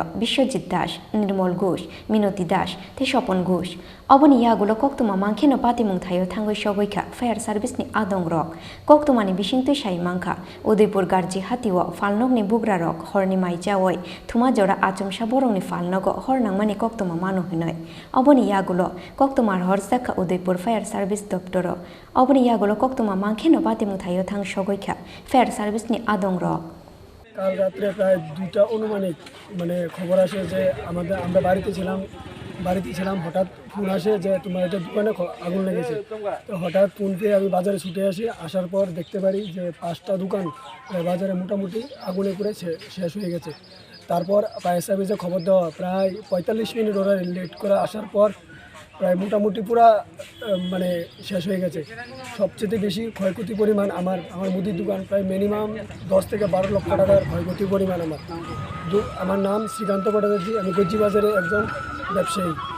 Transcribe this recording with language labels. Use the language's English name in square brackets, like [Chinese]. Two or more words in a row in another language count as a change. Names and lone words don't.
[Kok Borok] Biswajit Das Nirmal Ghosh Minoti Das te Shopon Ghosh Oboni yagulo koktuma mangkheno patimung thayo thangoi shogoikha [English] fire service [Kok Borok] ni adong rok koktumani bisingtui sai mangkha Udaipur garji hatiwo falnokni bugrarok horni maijawoi thuma jora achumsa borongni falnogo hornangmani koktuma manu hinoi oboni yagulo koktumar horsaka Udaipur [English] fire service [Kok Borok] doptoro oboni yagulo koktuma mangkheno patimung thayo thang shogoikha [English] fire service [Kok Borok] ni adong rok [Bangla] কাল রাত্রে প্রায় 2টা অনুমানিক খবর আসে যে আমরা বাড়িতে ছিলাম হঠাৎ ফোন আসে যে তোমার একটা দোকানে আগুন লেগেছে তো হঠাৎ ফোন পেয়ে আমি বাজারে ছুটে আসার পর দেখতে পারি যে 5টা দোকান বাজারে মোটামুটি আগুনে পুড়ে শেষ হয়ে গেছে তারপর [English] fire service [Bangla] খবর দেওয়া প্রায় 45 মিনিট ওরা লেট করে আসার পর প্রায় মোটামুটি পুরা শেষ হয়ে গেছে সবচেয়ে বেশি ক্ষয়ক্ষতি পরিমাণ আমার মুদির দোকান প্রায় মিনিমাম 10 থেকে 12 লক্ষ টাকার ক্ষয়ক্ষতি পরিমাণ আমার নাম শ্রীকান্ত ভট্টাচার্য আমি গজ্জি বাজারে একজন ব্যবসায়ী